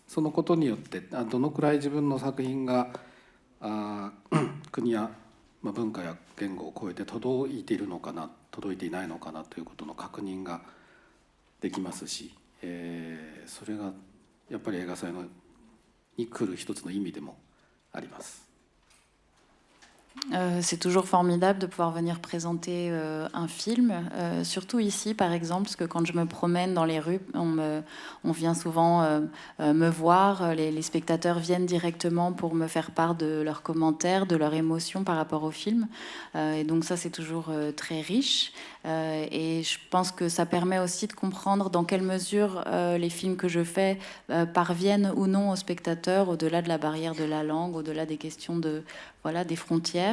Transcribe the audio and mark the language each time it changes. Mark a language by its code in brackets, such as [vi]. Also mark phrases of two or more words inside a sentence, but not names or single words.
[ja] そのことによってどのくらい自分の作品が国や文化や言語を超えて届いているのかな、届いていないのかなということの確認ができますし、それがやっぱり映画祭に来る一つの意味でもあります。 [fr] C'est toujours formidable de pouvoir venir présenter un film, surtout ici par exemple, parce que quand je me promène dans les rues, on vient souvent me voir, les spectateurs viennent directement pour me faire part de leurs commentaires, de leurs émotions par rapport au film, et donc ça c'est toujours très riche, et je pense que ça permet aussi de comprendre dans quelle mesure les films que je fais parviennent ou non aux spectateurs, au-delà de la barrière de la langue, au-delà des questions de voilà, des frontières.